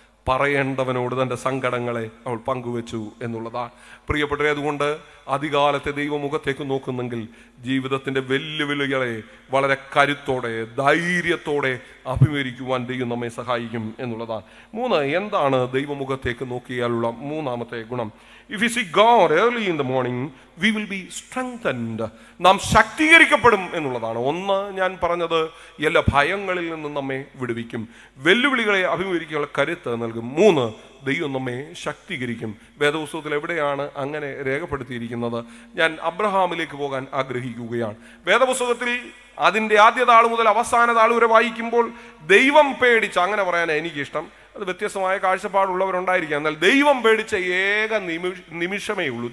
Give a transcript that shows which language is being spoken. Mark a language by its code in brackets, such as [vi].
[ml] പറയേണ്ടവനോട് തൻ്റെ സങ്കടങ്ങളെ അവൾ പങ്കുവെച്ചു എന്നുള്ളതാണ്. പ്രിയപ്പെട്ടവരെ, അതുകൊണ്ട് അധികാലത്തെ ദൈവമുഖത്തേക്ക് നോക്കുന്നെങ്കിൽ ജീവിതത്തിൻ്റെ വെല്ലുവിളികളെ വളരെ കരുത്തോടെ ധൈര്യത്തോടെ അഭിമുഖീകരിക്കുവാൻ ദൈവം നമ്മെ സഹായിക്കും എന്നുള്ളതാണ്. 3, എന്താണ് ദൈവമുഖത്തേക്ക് നോക്കിയാലുള്ള 3ാമത്തെ ഗുണം? [en] If we seek God early in the morning, we will be strengthened. [ml] നാം ശക്തീകരിക്കപ്പെടും എന്നുള്ളതാണ്. 1, ഞാൻ പറഞ്ഞത്, എല്ലാ ഭയങ്ങളിൽ നിന്നും നമ്മെ വിടുവിക്കും, വെല്ലുവിളികളെ അഭിമുഖീകരിക്കാനുള്ള കരുത്ത് നൽകും. 3, ദൈവം നമ്മെ ശക്തീകരിക്കും. വേദപുസ്തകത്തിൽ എവിടെയാണ് അങ്ങനെ രേഖപ്പെടുത്തിയിരിക്കുന്നത്? ഞാൻ അബ്രഹാമിലേക്ക് പോകാൻ ആഗ്രഹിക്കുകയാണ്. വേദപുസ്തകത്തിൽ അതിൻ്റെ ആദ്യ താൾ മുതൽ അവസാന താൾ വരെ വായിക്കുമ്പോൾ ദൈവം പേടിച്ച, അങ്ങനെ പറയാനാണ് എനിക്കിഷ്ടം, അത് വ്യത്യസ്തമായ കാഴ്ചപ്പാടുള്ളവരുണ്ടായിരിക്കാം, എന്നാൽ ദൈവം പേടിച്ച ഏക നിമിഷമേ ഉള്ളൂ.